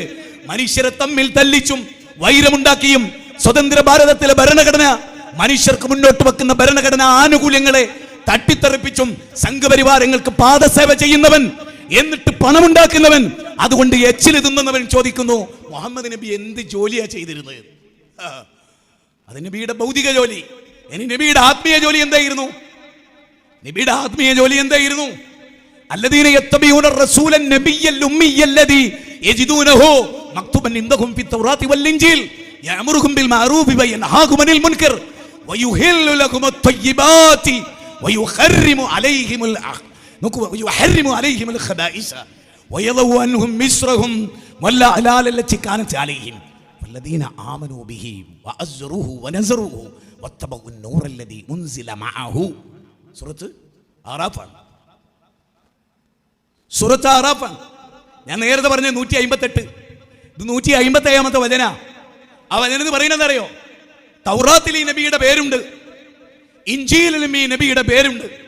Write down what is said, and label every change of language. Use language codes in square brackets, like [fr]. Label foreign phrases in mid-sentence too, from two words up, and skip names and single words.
[ml] മനുഷ്യരെ തമ്മിൽ തല്ലിച്ചും വൈരമുണ്ടാക്കിയും സ്വതന്ത്ര ഭാരതത്തിലെ ഭരണഘടന, മനുഷ്യർക്ക് മുന്നോട്ട് വെക്കുന്ന ഭരണഘടന ആനുകൂല്യങ്ങളെ തട്ടിത്തെറിപ്പിച്ചും സംഘപരിവാരങ്ങൾക്ക് പാദസേവ ചെയ്യുന്നവൻ, എന്നിട്ട് പണമുണ്ടാക്കുന്നവൻ, അതുകൊണ്ട് എച്ചില് തിന്നുന്നവൻ ചോദിക്കുന്നു, മുഹമ്മദ് നബി എന്ത് ജോലിയാ ചെയ്തിരുന്നത്? അത് നബിയുടെ ഭൗതിക ജോലി. ഇനി നബിയുടെ ആത്മീയ ജോലി എന്തായിരുന്നു? നബിയുടെ ആത്മീയ ജോലി എന്തായിരുന്നു? [ar] الذين يتبعون الرسول النبي الأمي الذي يجدونه مكتوبا عندهم في التوراة والإنجيل يأمرهم بالمعروف وينهاهم عن المنكر ويحل لكم الطيبات ويحرم عليهم الخبائث ويضع عنهم مصرهم والأغلال التي كانت عليهم والذين آمنوا به وعزروه ونصروه واتبعوا النور الذي أنزل معه. [ml] സൂറത്ത് ആറാഫാണ്. സൂറത്ത് ആറാഫാണ്. ഞാൻ നേരത്തെ പറഞ്ഞ 158, ഇത് 157ാമത്തെ വചന. അവൻ എന്ന് പറയുന്നത് അറിയോ? തൗറാത്തിൽ ഈ നബിയുടെ പേരുണ്ട്, ഇഞ്ചീലിലും ഈ നബിയുടെ പേരുണ്ട്.